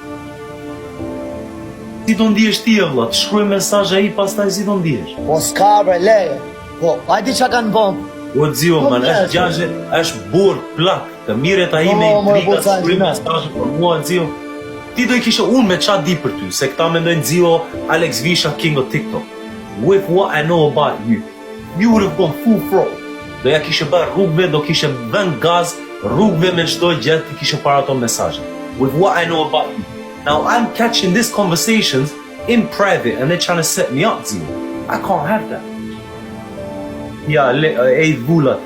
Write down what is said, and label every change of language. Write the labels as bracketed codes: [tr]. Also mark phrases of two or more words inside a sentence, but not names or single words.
[sq] Si do ndihesh ti e vlla, të shkruaj mesazh ai pastaj si do ndihesh. Po s'ka bre, leje. Po, hajdi qa kanë bën. O Zio, man, është gjashtë, është burr plak, të miret ai me intriga, të shkruaj mesazh për mua Zio. Ti do i kishe unë me qa di për ty, se këta mendojnë Zio Alex Visha King of TikTok. [en] With what I know about you, you would have gone full throttle. [sq] Do ja kishe bërë rrugëve, do kishe vend gaz, rrugëve me çdo gjë ti kishe para ato mesazhe. [en] With what I know about you. Now I'm catching these conversations in private and they're trying to set me up, Zio. I can't have that. [sq] Ja, e vullat.